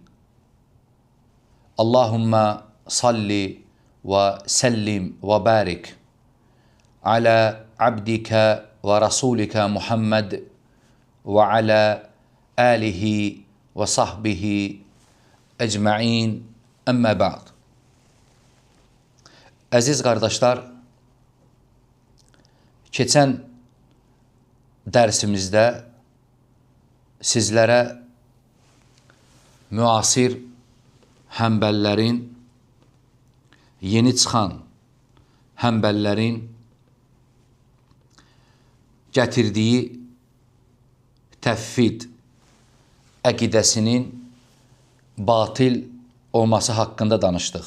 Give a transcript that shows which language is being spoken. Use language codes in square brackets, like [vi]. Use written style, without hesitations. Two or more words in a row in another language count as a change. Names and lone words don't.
[ar] اللهم صل وسلم وبارك على عبدك ورسولك محمد وعلى آله وصحبه أجمعين أما بعد. [az] Əziz qardaşlar, keçən dərsimizdə sizlərə müasir həmbəllərin, yeni çıxan həmbəllərin gətirdiyi təvhid əqidəsinin batil olması haqqında danışdıq.